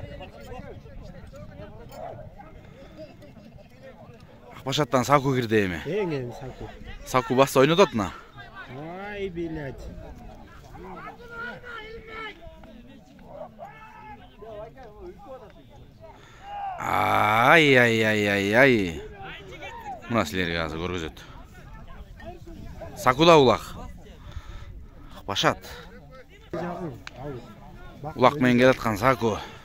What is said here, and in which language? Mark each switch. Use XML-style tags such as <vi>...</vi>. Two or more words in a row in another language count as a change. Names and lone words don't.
<ky>Акбашаттан Саку кирди эми. Эң Саку. Саку басты ойнотот атына.</ky> <ru>Ай, блядь. Ay.</ru> <ky>Мына силерге азыр көргөзөт. Сакуда улак. Башат. Улак менен келаткан Саку.</ky>